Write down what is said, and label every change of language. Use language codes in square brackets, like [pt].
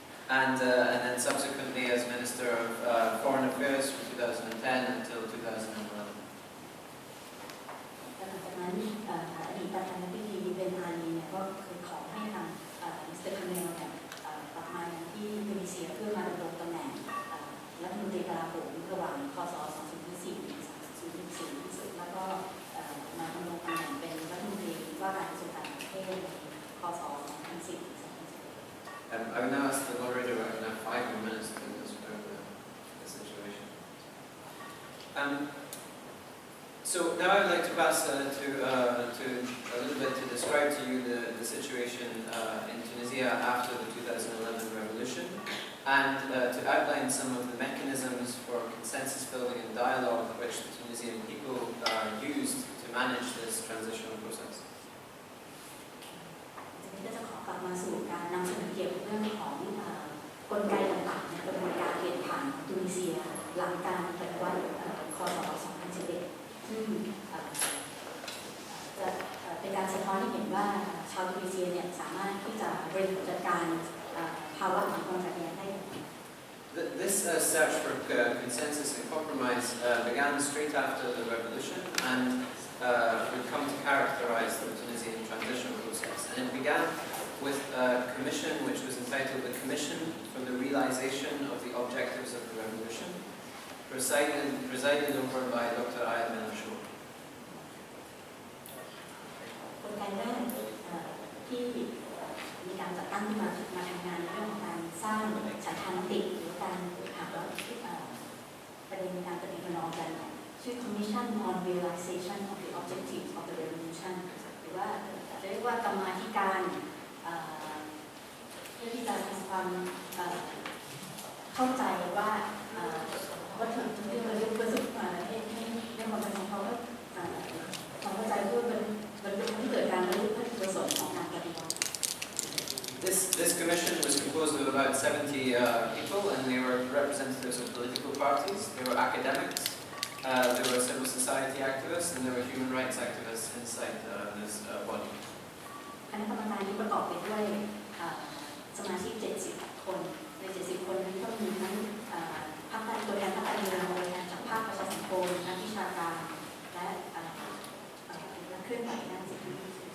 [en] And then subsequently as Minister of Foreign Affairs from 2010 until 2011. [th] หลังจากนั้นอดีตประธานาธิบดีเบนอาลีเนี่ยก็เคยขอให้ทางมิสเตอร์คาเมลเนี่ยกลับมาที่ตูนิเซียเพื่อมาดำรงตำแหน่งรัฐมนตรีกลาโหมระหว่างคศ 2004 ถึง 2004 แล้วก็มาดำรงตำแหน่งเป็นรัฐมนตรีว่าการกระทรวงต่างประเทศในคศ 2010 ถึง 2011 [en] I will now ask the moderator, I will have 5 more minutes to describe the situation. So now I would like to pass to a little bit to describe to you the situation in Tunisia after the 2011 revolution and to outline some of the mechanisms for consensus building and dialogue which the Tunisian people used to manage this transitional process. [th] ก็จะขอกลับมาสู่การนำเสนอเกี่ยวกับเรื่องของกลไกต่างๆในกระบวนการเปลี่ยนผ่านของตูนิเซียหลังการปฏิวัติคศ 2011 ซึ่งจะเป็นการสะท้อนให้เห็นว่าชาวตูนิเซียเนี่ยสามารถที่จะบริหารจัดการภาวะของความขัดแย้งได้ [en] This search for consensus and compromise began straight after the revolution and would come to characterize the Tunisian transition process. And it began with a commission which was entitled the Commission for the Realization of the Objectives of the Revolution, presided over by Dr. Ayad Menashour. [th] กลไกแรกที่มีการจัดตั้งขึ้นมาทำงานในเรื่องของการสร้างฉันทามติหรือการหาประเด็นการปฏิบัติงานชื่อ Commission on Realization of the Objectives of the Revolution หรือว่าจะเรียกว่ากรรมาธิการ เพื่อที่จะทำความเข้าใจว่าวัตถุประสงค์ให้เรื่องความเป็นของเขาความเข้าใจเพื่อบรรลุให้เกิดการบรรลุวัตถุประสงค์ของการปฏิบัติ [en] This commission was composed of about 70 people, and they were representatives of political parties. They were academics. There were civil society activists, and there were human rights activists inside this body. [th] คณะกรรมการที่ประกอบไปด้วยสมาชิก70 คนใน70 คนนั้นก็มีทั้งพรรคการตัวแทนพรรคการเมืองตัวแทนจากภาคประชาสังคมนักวิชาการและนักเคลื่อนไหวด้านสิทธิ